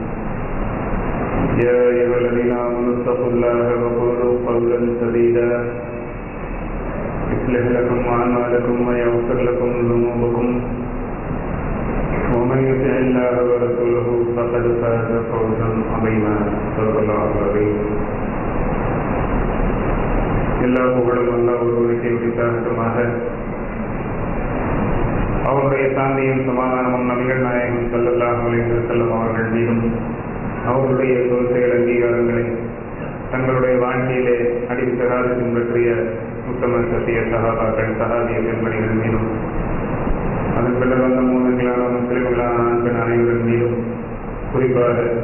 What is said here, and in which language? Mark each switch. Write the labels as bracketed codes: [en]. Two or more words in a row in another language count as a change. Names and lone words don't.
[ar] يا أيها الذين آمنوا اتقوا الله وقولوا قولا سديدا يصلح لكم أعمالكم ويغفر لكم ذنوبكم ومن يطع الله ورسوله فقد فاز فوزا عظيما صدق الله العظيم. [ta] எல்லா புகழும் அல்லாஹ் ஒருவருக்கே உரித்தாகட்டுமாக. அவருடைய சாந்தியும் சமாதானமும் நபிகள் நாயகம் [ar] صلى الله عليه وسلم [ta] அவர்கள் மீதும் அவர்களுடைய கொள்கைகள் அங்கீகாரங்களை தங்களுடைய வாழ்க்கையிலே அடித்தராது பின்பற்றிய உத்தம சத்திய சஹாபாக்கள் சஹாபிய பெண்மணிகள் மீதும் அதன் பின்னர் வந்த மூலங்களான முஸ்லிம்களான ஆண் பெண் அனைவர்கள் மீதும் குறிப்பாக